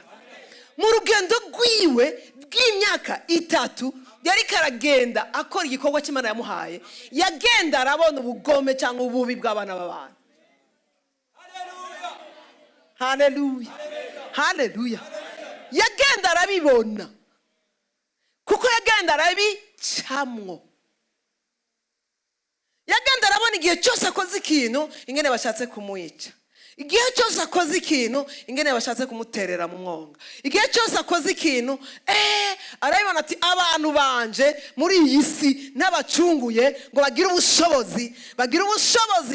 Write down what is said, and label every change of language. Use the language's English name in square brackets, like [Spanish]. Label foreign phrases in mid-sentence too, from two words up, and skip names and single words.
[Rundi] Mu rugendo rwiwe bw'imyaka 3 yari karagenda akora igikorwa cy'Imana yamuhaye, yagenda arabona ubugome cyangwa ububi bw'abana b'abantu. Haleluya. Haleluya. Yagenda arabibona kuko yagenda arabicamwo. Yagenda arabona igihe cyose akoze ikintu ingene bashatse kumwica, igihe cyose akoze ikintu ingene bashatse kumuterera mu mwonga, igihe cyose akoze ikintu arabibona ati abantu banje muri iyi si n'abacunguye ngo bagire ubushobozi.